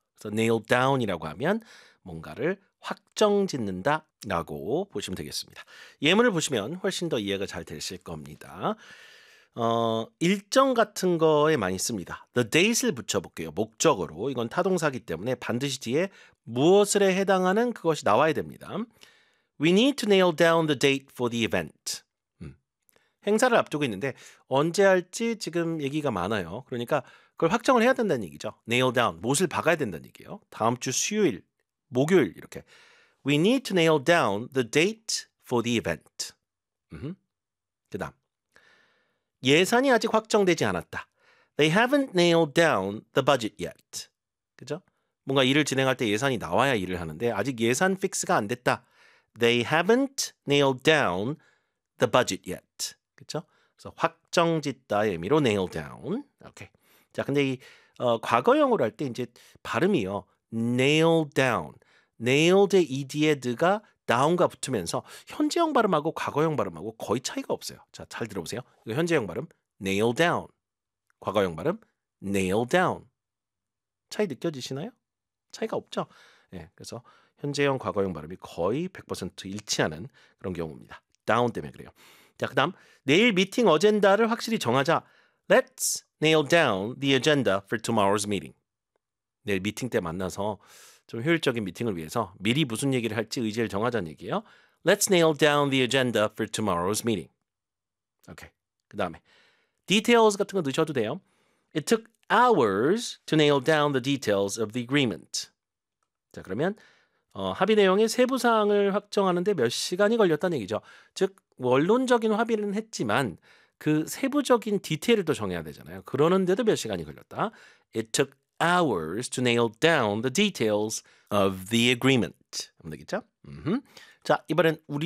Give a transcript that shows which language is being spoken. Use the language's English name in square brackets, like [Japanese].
[Korean] 그래서 nail down이라고 하면 뭔가를 확정짓는다라고 보시면 되겠습니다. 예문을 보시면 훨씬 더 이해가 잘 되실 겁니다. 일정 같은 거에 많이 씁니다. The date을 붙여볼게요. 목적으로. 이건 타동사기 때문에 반드시 뒤에 무엇에 해당하는 그것이 나와야 됩니다. [English] We need to nail down the date for the event. [Korean] 행사를 앞두고 있는데 언제 할지 지금 얘기가 많아요. 그러니까 그걸 확정을 해야 된다는 얘기죠. [English] Nail down. [Korean] 못을 박아야 된다는 얘기예요. 다음 주 수요일, 목요일 이렇게. [English] We need to nail down the date for the event. [Korean] 그 다음. 예산이 아직 확정되지 않았다. [English] They haven't nailed down the budget yet. [Korean] 그죠? 뭔가 일을 진행할 때 예산이 나와야 일을 하는데 아직 예산 픽스가 안 됐다. [English] They haven't nailed down the budget yet. [Korean] 그죠? 그래서 확정 짓다의 의미로 nail down. 오케이. 자, 근데 이 과거형으로 할 때 이제 발음이요. nailed down. nailed의 ed가 down과 붙으면서 현재형 발음하고 과거형 발음하고 거의 차이가 없어요. 자, 잘 들어보세요. 이거 현재형 발음 nailed down. 과거형 발음 nailed down. 차이 느껴지시나요? 차이가 없죠? 예. 네, 그래서 현재형 과거형 발음이 거의 100% 일치하는 그런 경우입니다. down 때문에 그래요. 자, 그다음 내일 미팅 어젠다를 확실히 정하자. [English] Let's nail down the agenda for tomorrow's meeting. [Korean] 내일 미팅 때 만나서 좀 효율적인 미팅을 위해서 미리 무슨 얘기를 할지 의지를 정하자는 얘기예요. [English] Let's nail down the agenda for tomorrow's meeting. [Korean] 오케이. 그 다음에 details 같은 거 넣으셔도 돼요. [English] It took hours to nail down the details of the agreement. [Korean] 자, 그러면 합의 내용의 세부 사항을 확정하는데 몇 시간이 걸렸다는 얘기죠. 즉, 원론적인 합의는 했지만 그 세부적인 디테일을 또 정해야 되잖아요. 그러는데도 몇 시간이 걸렸다. [English] It took hours to nail down the details of the agreement. [Korean] 되겠죠? 자, 이번엔 우리